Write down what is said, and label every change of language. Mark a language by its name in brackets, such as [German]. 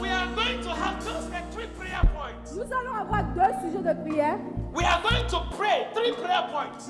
[English] We are going to have just like 3 prayer points. [French] Nous allons avoir 2 sujets de prière. [English] We are going to pray 3 prayer points.